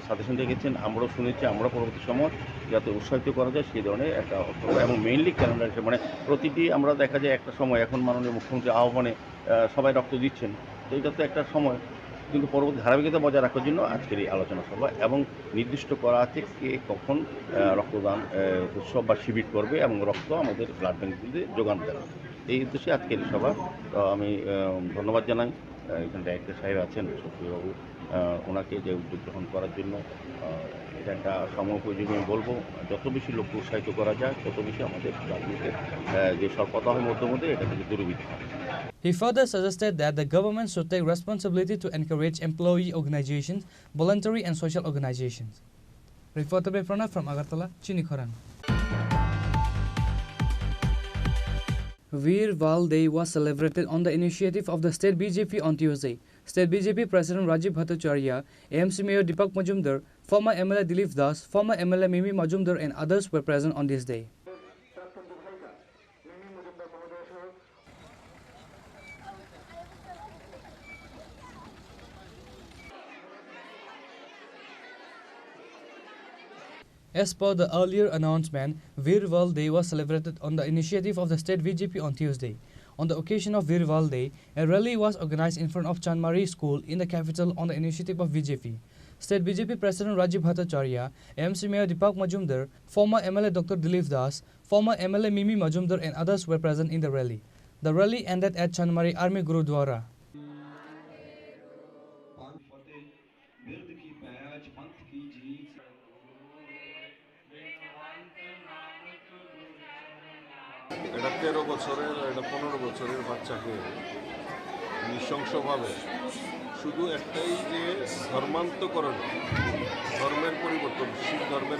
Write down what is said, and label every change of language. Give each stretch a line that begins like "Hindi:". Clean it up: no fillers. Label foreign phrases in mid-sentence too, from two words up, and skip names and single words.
Bangla: সাজেশন রেখেছেন, আমরাও শুনেছি, আমরা পরবর্তী সময় যাতে উৎসাহিত করা যায় সেই ধরনের একটা এবং মেইনলি ক্যালেন্ডার, মানে প্রতিটি আমরা দেখা যায় একটা সময় এখন মাননীয় মুখ্যমন্ত্রী আহ্বানে সবাই রক্ত দিচ্ছেন, তো এটা তো একটা সময়, কিন্তু পরবর্তী ধারাবাহিকতা বজায় রাখার জন্য আজকের এই আলোচনা সভা এবং নির্দিষ্ট করা আছে কে কখন রক্তদান উৎসব বা শিবির করবে এবং রক্ত আমাদের
English: blood banks
Bangla: যোগান দেওয়া, এই উদ্দেশ্যে আজকের এই সভা। তো আমি ধন্যবাদ জানাই এখানে ডাইরেক্টর সাহেব আছেন সুপ্রিয়বাবু, ওনাকে যে উদ্যোগ গ্রহণ করার জন্য। এটা একটা সময়োপযোগী আমি বলবো, যত বেশি লোককে উৎসাহিত করা যায় তত বেশি আমাদের রাজনীতির যে স্বল্পতা হয় মধ্যে এটা থেকে দূরীভূত হয়।
English: He further suggested that the government should take responsibility to encourage employee organizations, voluntary and social organizations. Reported by Pranav from Agartala, Chini Khorang. Veer Val Day was celebrated on the initiative of the State BJP on Tuesday. State BJP President Rajiv Bhattacharya, AMC Mayor Deepak Majumdar, former MLA Dilip Das, former MLA Mimi Majumdar and others were present on this day. As per the earlier announcement, Veer Val Day was celebrated on the initiative of the State BJP on Tuesday. On the occasion of Virwal Day, a rally was organized in front of Chanmari School in the capital on the initiative of BJP. State BJP President Rajiv Bhattacharya, AMC Mayor Deepak Majumdar, former MLA Dr. Dilip Das, former MLA Mimi Majumdar and others were present in the rally. The rally ended at Chanmari Army Gurudwara.
Bangla: এটা 13 বছরের এটা 15 বছরের বাচ্চাকে নৃশংসভাবে শুধু একটাই যে ধর্মান্তকরণ, ধর্মের পরিবর্তন, শিখ ধর্মের